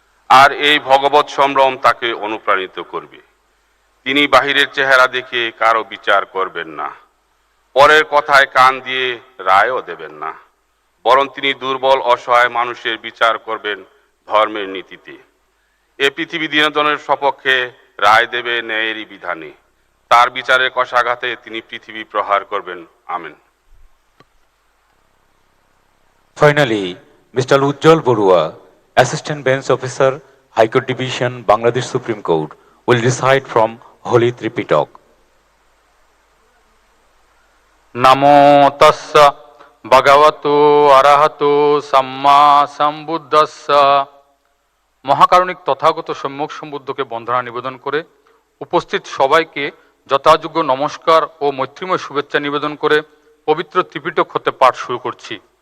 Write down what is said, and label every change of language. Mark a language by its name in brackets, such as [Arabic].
[Bangla] আর এই ভগবত সম্ভ্রম তাকে অনুপ্রাণিত করবে। তিনি বাহিরের চেহারা দেখে কারো বিচার করবেন না, পরের কথায় কান দিয়ে রায়ও দেবেন না, বরং তিনি দুর্বল অসহায় মানুষের বিচার করবেন ধর্মের নীতিতে। এ পৃথিবী দিনজনের সপক্ষে রায় দেবে ন্যায়েরই বিধানে। তার বিচারের কষাঘাতে তিনি পৃথিবী প্রহার করবেন। Amen. [English] Finally, Mr. Ujjwal Borua, Assistant Bench Officer, High Court Division, Bangladesh Supreme Court, will recite from Holy Tripitaka. [Pali] নমো তস্য ভগবতো অরহতো সম্মা সম্বুদ্ধস্য। [Bangla] মহাকারণিক তথাগত সম্যক সম্বুদ্ধকে বন্দনা নিবেদন করে উপস্থিত সবাইকে যথাযোগ্য নমস্কার ও মৈত্রীময় শুভেচ্ছা নিবেদন করে পবিত্র ত্রিপিটক হতে পাঠ শুরু করছি।